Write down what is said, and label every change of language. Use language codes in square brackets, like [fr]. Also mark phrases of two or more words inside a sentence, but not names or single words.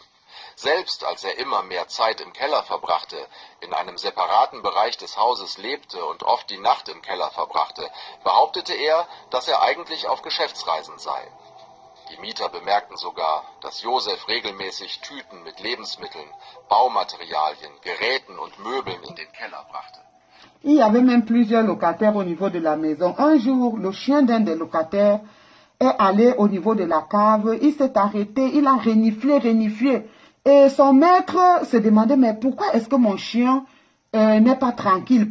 [de] Selbst als er immer mehr Zeit im Keller verbrachte, in einem separaten Bereich des Hauses lebte und oft die Nacht im Keller verbrachte, behauptete er, dass er eigentlich auf Geschäftsreisen sei. Die Mieter bemerkten sogar, dass Josef regelmäßig Tüten mit Lebensmitteln, Baumaterialien, Geräten und Möbeln in den Keller brachte. [fr] Il y avait même plusieurs locataires au niveau de la maison. Un jour, le chien d'un des locataires est allé au niveau de la cave, il s'est arrêté, il a reniflé. Et son maître se demandait, mais pourquoi est-ce que mon chien n'est pas tranquille?